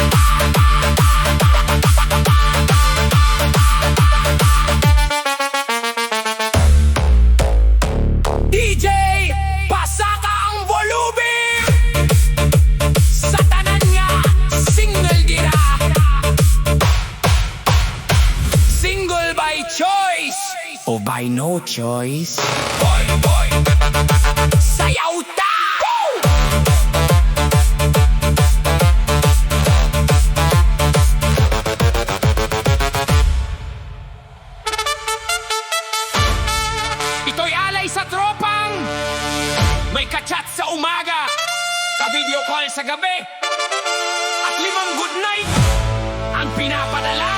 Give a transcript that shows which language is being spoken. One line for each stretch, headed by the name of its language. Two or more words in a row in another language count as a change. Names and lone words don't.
Hiligaynon: DJ, pasaka ang volume. Sa tanan nga, single gira.
English: Single by choice o by no choice.
Hiligaynon: Boy, boy, sayaw ta!
Filipino: Ito'y alay sa tropang may kachat sa umaga, ka-video call sa gabi, at 5
English: good night
Filipino: ang pinapadala.